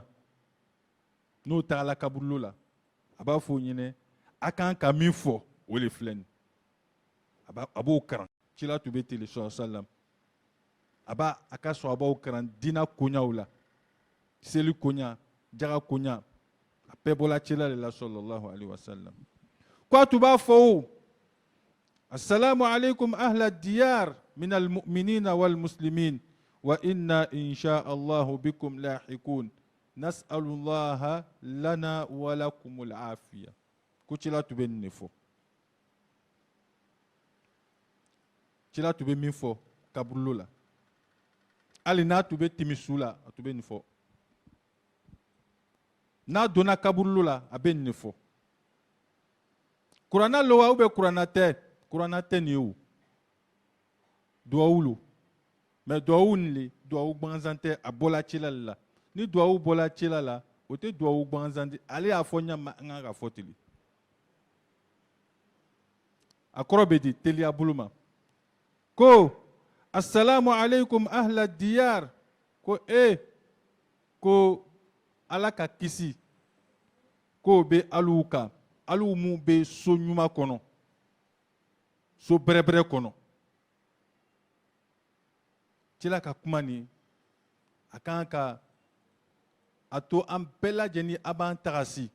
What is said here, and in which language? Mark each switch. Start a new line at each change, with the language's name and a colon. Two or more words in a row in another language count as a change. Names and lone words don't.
Bambara: N'o tagala kaburu la, a b'a fɔ o ɲɛna, a kan ka min fɔ, o de filɛ nin. A b'o karan. Cɛla tun bɛ ten
Arabic: صلى الله عليه وسلم.
Bambara: A b'a a ka sahabaw karan diinɛ koɲaw la. Seli koɲa, jaga koɲa, a bɛɛ bɔla cɛla de la
Arabic: صلى الله عليه وسلم.
Bambara: Ko a tun b'a fɔ o,
Arabic: السلام عليكم أهل الديار من المؤمنين والمسلمين وإنا إن شاء الله بكم لاحقون نسأل الله لنا ولكم العافية.
Bambara: Ko cɛla tun bɛ nin de fɔ. Cɛla tun bɛ min fɔ kaburu la. Hali n'a tun bɛ timisu la, a tun bɛ nin fɔ. N'a donna kaburu la, a bɛ nin de fɔ. Kuranna lo wa
French: ou bien
Bambara: kuranna tɛ? Kuranna tɛ nin ye o. Duwawu lo. Mais duwawu nin le, duwawu gansan tɛ, a bɔla cɛla de la. Ni duwawu bɔla cɛla la, o tɛ duwawu gansan di. Ale y'a fɔ ɲama an kan ka fɔ ten. A kɔrɔ bɛ di teliya bolo ma.
Arabic: Ko السلام عليكم أهل الديار.
Bambara: Ko ko Ala ka kisi k'o bɛ alu kan. Alu mun bɛ so ɲuman kɔnɔ, so bɛrɛbɛrɛ kɔnɔ. Cɛla ka kuma nin, a kan ka a to an bɛɛ lajɛlen a b'an tagasi.